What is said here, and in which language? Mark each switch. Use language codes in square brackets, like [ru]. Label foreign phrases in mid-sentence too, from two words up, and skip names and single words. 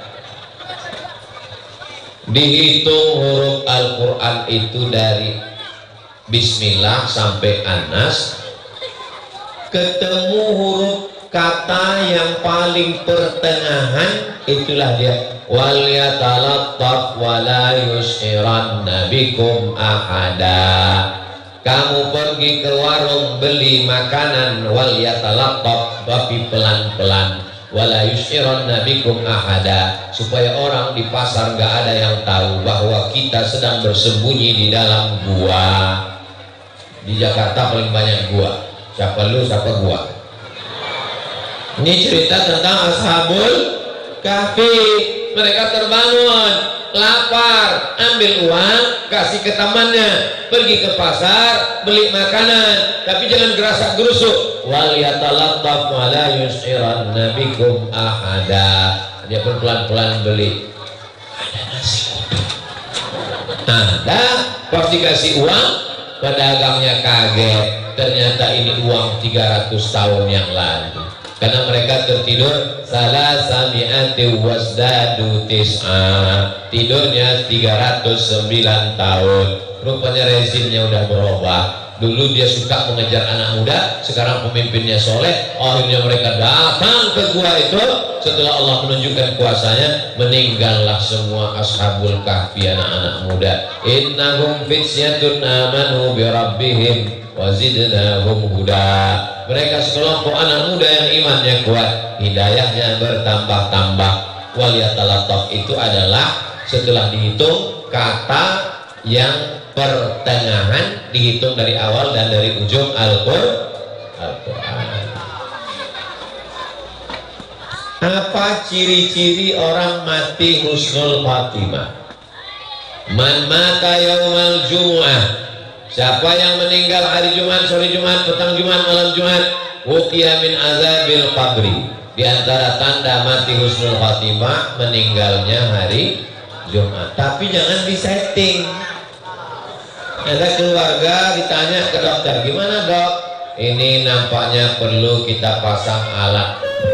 [id] Dihitung huruf Al-Quran itu dari Bismillah sampai Anas, ketemu huruf kata yang paling pertengahan, itulah dia [ar] وليتلطف ولا يشعرن بكم أحدا. [id] Kamu pergi ke warung beli makanan [ar] وليتلطف, [id] tapi pelan-pelan, [ar] ولا يشعرن بكم أحدا, [id] supaya orang di pasar nggak ada yang tahu bahwa kita sedang bersembunyi di dalam gua. Di Jakarta paling banyak gua. Siapa lu, siapa gua? Ini cerita tentang Ashabul Kahfi. Mereka terbangun, lapar, ambil uang, kasih ke temannya, pergi ke pasar, beli makanan, tapi jangan gerasak gerusuk. [ar] وليتلطف ولا يشعرن بكم أحدا. [id] Dia pun pelan-pelan beli. Ada nasi uduk. Ada, pas dikasih uang, pedagangnya kaget. Ternyata ini uang 300 tahun yang lalu. Karena mereka tertidur [ar] ثلاث مائة وازدادوا تسعا, [id] tidurnya 309 tahun. Rupanya rezimnya udah berubah. Dulu dia suka mengejar anak muda, sekarang pemimpinnya soleh. Akhirnya mereka datang ke gua itu. Setelah Allah menunjukkan kuasanya, meninggallah semua Ashabul Kahfi, anak-anak muda. [ar] إنهم فتية آمنوا بربهم وزدناهم هدى. [id] Mereka sekelompok anak muda yang imannya kuat, hidayahnya bertambah-tambah. [ar] وليتلطف [id] itu adalah setelah dihitung kata yang pertengahan, dihitung dari awal dan dari ujung Al-Quran. Apa ciri-ciri orang mati [ar] حسن الخاتمة? من مات يوم الجمعة, [id] siapa yang meninggal hari Jumat, sore Jumat, petang Jumat, malam Jumat, [ar] وقي من عذاب القبر. [id] Di antara tanda mati [ar] حسن الخاتمة [id] meninggalnya hari Jumat. Tapi jangan disetting. Ada keluarga ditanya ke dokter, gimana dok? Ini nampaknya perlu kita pasang alat.